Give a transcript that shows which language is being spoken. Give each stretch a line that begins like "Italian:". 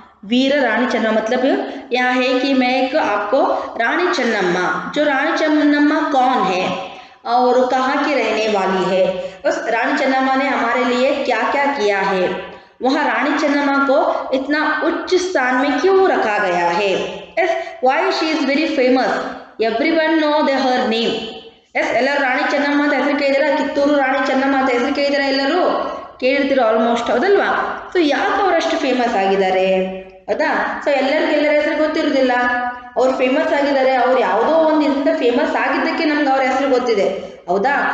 Hindi: वीर रानी चन्नम्मा मतलब यहाँ है कि मैं एक आपको रानी चन्नम्मा, जो रानी चन्नम्मा कौन है और कहाँ की रहने वाली है, बस रानी चन्नम्मा ने हमारे लिए क्या क्या किया है, वहाँ रानी चन्नम्मा को इतना उच्च स्थान में क्यों रखा गया है.
English: Yes, why she is very famous, everyone know her name.
Kannada: Yes, ಎಲ್ಲರೂ ರಾಣಿ ಚೆನ್ನಮ್ಮ ಅಂತ ಹೆಸರು ಕೇಳಿದಾರ, ಕಿತ್ತೂರು ರಾಣಿ ಚೆನ್ನಮ್ಮ ಅಂತ ಹೆಸರು ಕೇಳಿದಾರ, ಎಲ್ಲರೂ ಕೇಳಿರ್ತೀರ ಆಲ್ಮೋಸ್ಟ್, ಹೌದಲ್ವಾ? ಸೊ ಯಾಕೆ ಅವರಷ್ಟು ಫೇಮಸ್ ಆಗಿದ್ದಾರೆ, ಹೌದಾ? ಸೊ ಎಲ್ಲರ ಹೆಸರು ಗೊತ್ತಿರೋದಿಲ್ಲ, ಅವ್ರು ಫೇಮಸ್ ಆಗಿದ್ದಾರೆ. ಅವ್ರು ಯಾವುದೋ ಒಂದು ಇದರಿಂದ ಫೇಮಸ್ ಆಗಿದ್ದಕ್ಕೆ ನಮ್ಗೆ ಅವ್ರ ಹೆಸರು ಗೊತ್ತಿದೆ, ಹೌದಾ?